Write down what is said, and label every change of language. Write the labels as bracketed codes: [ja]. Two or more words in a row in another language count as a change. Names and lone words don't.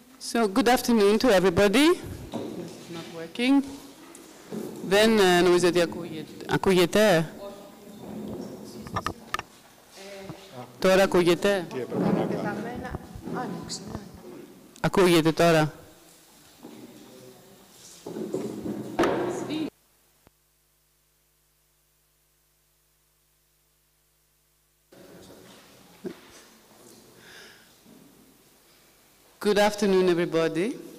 [en] So, good afternoon to everybody. It's not working. [el] Δεν νομίζω ότι ακούγεται. Τώρα ακούγεται. Ακούγεται τώρα. [en] Good afternoon, everybody.